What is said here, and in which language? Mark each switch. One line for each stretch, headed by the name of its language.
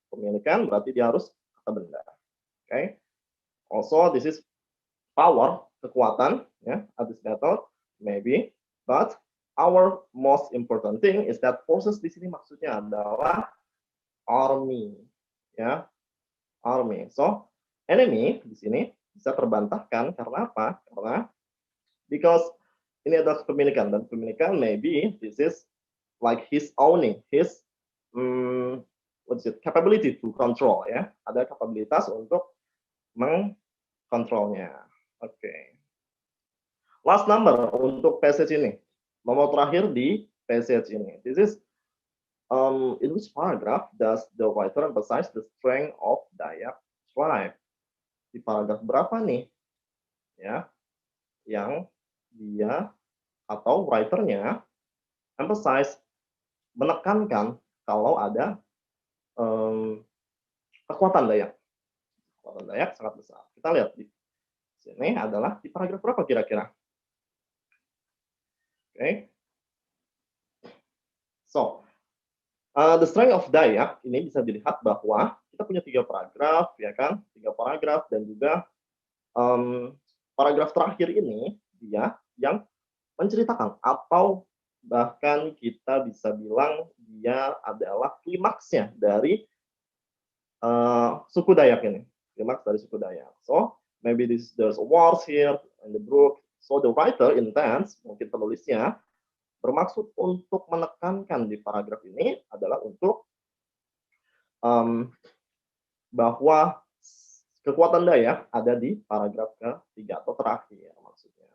Indonesian: Kepemilikan berarti dia harus kata benda.
English: Okay. Also, this is power, kekuatan, ya, at this battle, maybe. But our most important thing is that forces
Indonesian: di sini maksudnya adalah
English: army, ya, army.
Indonesian: So, enemy di sini bisa terbantahkan karena apa? Karena because ini adalah kepemilikan, dan kepemilikan
English: maybe this is like his owning, his what's it, capability to control,
Indonesian: ya, ada kapabilitas untuk mengkontrolnya. Oke.
English: Last number
Indonesian: untuk passage ini. Nomor terakhir di passage ini.
English: This is in which paragraph does the writer emphasize the strength of Dayak tribe?
Indonesian: Di paragraf berapa nih? Ya, yang dia atau writernya emphasize, menekankan kalau ada kekuatan Dayak. Kekuatan Dayak sangat besar. Kita lihat di sini adalah di paragraf berapa kira-kira?
English: Okay. So, the strength of Dayak
Indonesian: ini bisa dilihat bahwa kita punya 3 paragraf, ya kan? 3 paragraf, dan juga paragraf terakhir ini dia yang menceritakan atau bahkan kita bisa bilang dia adalah klimaksnya dari suku Dayak ini. Klimaks dari suku Dayak.
English: So, maybe there's wars here in the book. So the writer intends,
Indonesian: mungkin penulisnya bermaksud untuk menekankan di paragraf ini adalah untuk bahwa kekuatan Dayak ada di paragraf ketiga atau terakhir maksudnya.